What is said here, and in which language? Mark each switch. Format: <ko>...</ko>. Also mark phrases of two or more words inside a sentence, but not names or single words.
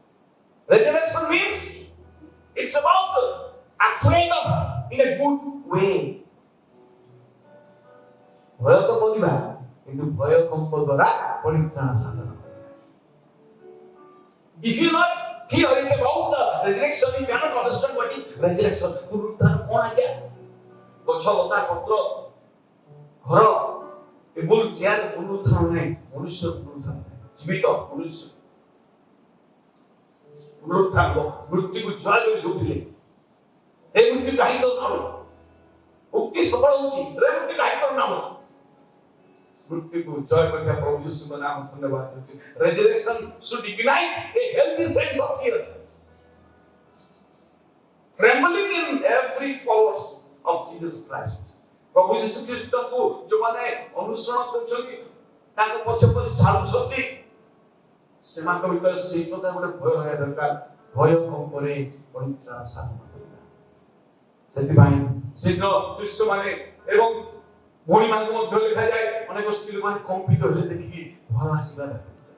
<en>Resurrection means it's about afraid of in a good way.</en> <or>ଭୟ ତ କରିବା କିନ୍ତୁ ଭୟ କମ୍ପ ଦ୍ୱାରା ପରିତ୍ରାଣ ସାଧନ କରିବା.</or> <en>If you not theory about the resurrection, you cannot understand what is resurrection.</en> <or>ପୁନରୁତ୍ଥାନ କଣ ଆଜ୍ଞା? ଗଛ ଲତା ପତ୍ର ଘର ଟେବୁଲ ଚେୟାର ପୁନରୁତ୍ଥାନ ନାହିଁ, ମନୁଷ୍ୟ ପୁନରୁତ୍ଥାନ ନାହିଁ, ଜୀବିତ ମନୁଷ୍ୟ ପୁନରୁତ୍ଥାନ ମୃତ୍ୟୁକୁ ଜୟ କରି ଶୋଉଥିଲେ. ଏ ମୃତ୍ୟୁ କାହିଁକି ନାମ ମୁକ୍ତି ସଫଳ ହଉଛି, ରେ ମୃତ୍ୟୁ କାହିଁକି ନାମ ମୃତ୍ୟୁକୁ ଜୟ କରିଥିବା ପ୍ରଭୁ ଯୀଶୁଙ୍କ ନାମ ଧନ୍ୟବାଦ ଦେଉଛି.</or> <en>Resurrection should ignite a healthy sense of fear, trembling in every followers of Jesus Christ.</en> <or>ପ୍ରଭୁ ଯୀଶୁ ଖ୍ରୀଷ୍ଟଙ୍କୁ ଯେଉଁମାନେ ଅନୁସରଣ କରୁଛନ୍ତି, ତାଙ୍କ ପଛେ ପଛେ ଚାଲୁଛନ୍ତି, ସେମାନଙ୍କ ଭିତରେ ସେଇ ପ୍ରକାର ଗୋଟେ ଭୟ ରହିବା ଦରକାର. ଭୟ କମ୍ପରେ ପରିତ୍ରାଣ ସାଧନ କରିବା. ସେଥିପାଇଁ ଶୀଘ୍ର ଶିଷ୍ୟମାନେ ଏବଂ ଭଉଣୀମାନଙ୍କୁ ମଧ୍ୟ ଲେଖାଯାଏ, ଅନେକ ସ୍ତ୍ରୀ ଲୋକମାନେ କମ୍ପିତ ହେଲେ ଦେଖିକି ଭୟ ଆସିବା ଦରକାର.</or>